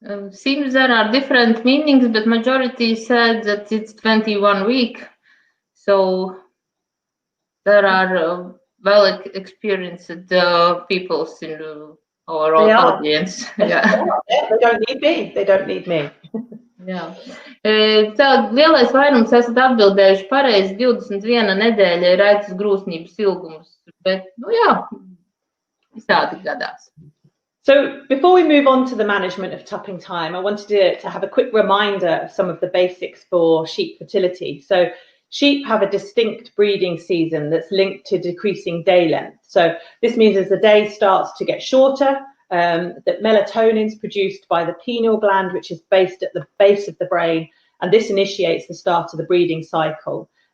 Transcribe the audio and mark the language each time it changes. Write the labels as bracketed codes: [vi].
[en] Seems there are different meanings, but majority said that it's 21 week. So there are well experienced people in our audience. Yeah. They don't need me. They don't need me. [lv] Jā. Tā lielais vairums esat atbildējuši pareizi, 21 nedēļa ir aitas grūsnības ilgums, bet, jā, visādi gadās. [en] So before we move on to the management of tupping time, I wanted to have a quick reminder of some of the basics for sheep fertility. So sheep have a distinct breeding season that's linked to decreasing day length. So this means as the day starts to get shorter, that melatonin is produced by the pineal gland, which is based at the base of the brain, and this initiates the start of the breeding cycle.